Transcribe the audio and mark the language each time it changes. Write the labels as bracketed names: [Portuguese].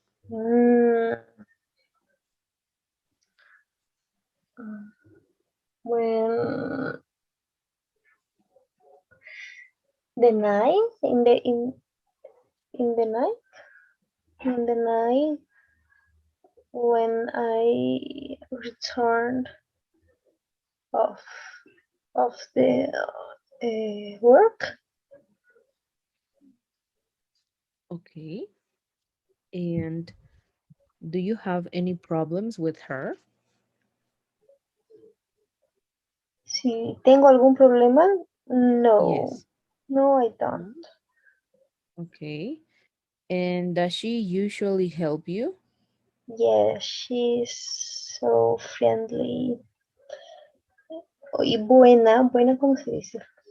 [English] Mm, when the night, in the night, in the night, when I returned of the work. Okay. And do you have any problems with her? [Spanish] Si tengo algún problema, no, [English] Yes. no, I don't. No? Okay. And does she usually help you? Yes, she's so friendly [Spanish] y buena, buena, ¿cómo se dice?